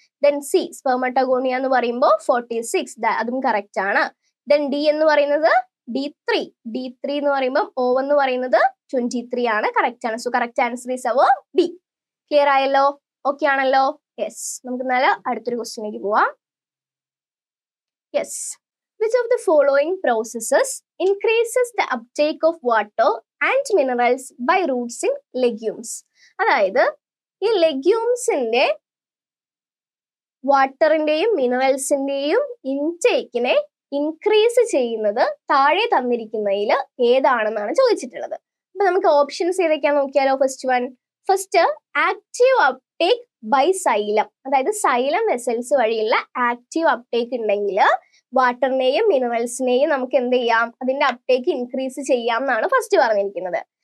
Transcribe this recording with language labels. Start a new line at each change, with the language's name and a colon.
Malayalam: Then C സ്പെർമറ്റഗോണിയ എന്ന് പറയുമ്പോൾ 46, അതും കറക്റ്റ് ആണ്. ദെൻ ഡി എന്ന് പറയുന്നത് D3 എന്ന് പറയുമ്പോൾ O എന്ന് പറയുന്നത് 23 ആണ്, കറക്റ്റ് ആണ്.
English: So correct answer is our D.
Malayalam: Clear ആയല്ലോ? ഓക്കെ ആണല്ലോ? യെസ്, നമുക്ക് നല്ല അടുത്തൊരു ക്വസ്റ്റ്യനിലേക്ക് പോവാം.
English: Yes, which of the following processes increases the uptake of water and minerals by roots in legumes?
Malayalam: അതായത് ഈ ലെഗ്യൂംസിന്റെ വാട്ടറിന്റെയും മിനറൽസിന്റെയും ഇൻടേക്കിനെ ഇൻക്രീസ് ചെയ്യുന്നത് താഴെ തന്നിരിക്കുന്നതിൽ ഏതാണെന്നാണ് ചോദിച്ചിട്ടുള്ളത്. അപ്പൊ നമുക്ക് ഓപ്ഷൻസ് ഏതൊക്കെയാന്ന് നോക്കിയാലോ. First active uptake by xylem, അതായത് സൈലം വെസൽസ് വഴിയുള്ള ആക്റ്റീവ് അപ്ടേക്ക് ഉണ്ടെങ്കിൽ വാട്ടറിനെയും മിനറൽസിനെയും നമുക്ക് എന്ത് ചെയ്യാം, അതിന്റെ അപ്ടേക്ക് ഇൻക്രീസ് ചെയ്യാം എന്നാണ് ഫസ്റ്റ് പറഞ്ഞിരിക്കുന്നത്.